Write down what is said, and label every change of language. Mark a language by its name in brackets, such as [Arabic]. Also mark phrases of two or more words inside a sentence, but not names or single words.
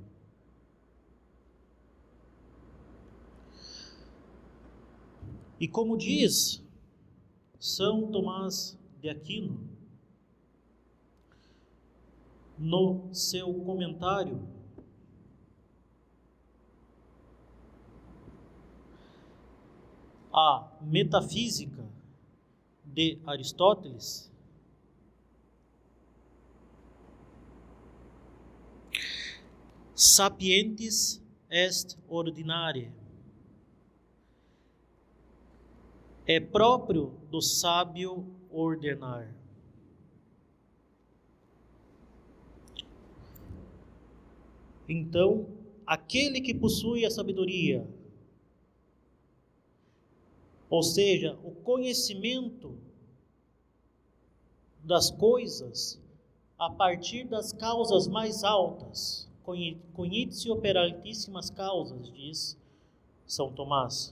[Portuguese] E como diz São Tomás de Aquino, no seu comentário, a Metafísica de Aristóteles, [Latin] sapientis est ordinare, [Portuguese] é próprio do sábio ordenar. Então, aquele que possui a sabedoria, ou seja, o conhecimento das coisas a partir das causas mais altas, conhece operantíssimas causas, diz São Tomás.